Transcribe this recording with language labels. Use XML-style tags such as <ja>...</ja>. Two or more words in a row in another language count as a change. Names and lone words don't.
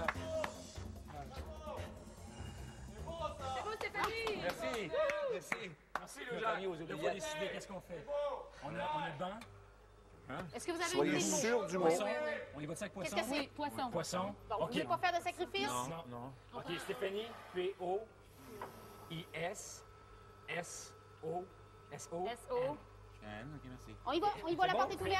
<fr>C'est beau, Stéphanie. Merci. Merci. Merci, le Jacques. Il faut décider qu'est-ce qu'on fait. On a banc. Est-ce que vous avez une Soyez idée? sûr du mot. Poisson. On y va-tu avec Qu'est-ce poisson? que c'est? Poisson. Poisson. Bon, vous OK. voulez pas faire de sacrifice? Non. OK, Stéphanie, P-O-I-S S-O S-O. S-O. OK, merci. On y va, la porte est ouverte.</fr>